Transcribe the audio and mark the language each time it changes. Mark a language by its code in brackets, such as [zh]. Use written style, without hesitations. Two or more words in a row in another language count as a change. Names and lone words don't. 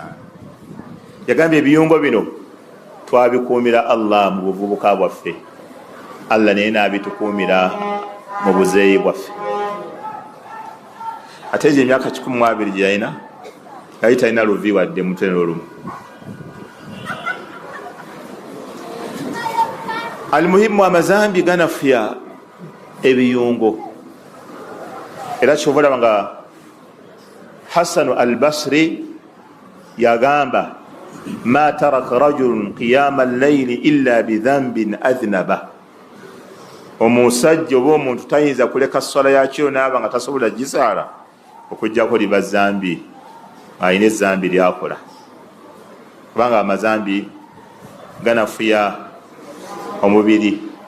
[lg] Yagambye ebiyungo bino twabikuumira Allah mu buvubuka bwaffe, Allah naye n'abitukuumira mu buzeeyi bwaffe. ate je emyaka 12 gye yalina yali talina luvi wadde mutwe n'olumu. Almuhimu amazambi ganafuya ebiyungo era kyobalaba nga Hasanu al-Basri yagamba [ar] ما ترك رجل قيام الليل إلا بذنب أذنبه. [lg] Omusajja oba omuntu tayinza kuleka swala yakiro naaba nga tasobola gisaala okujjako liba zambi, ayina ezambi lyakola, kubanga amazambi ganafuya omubiri.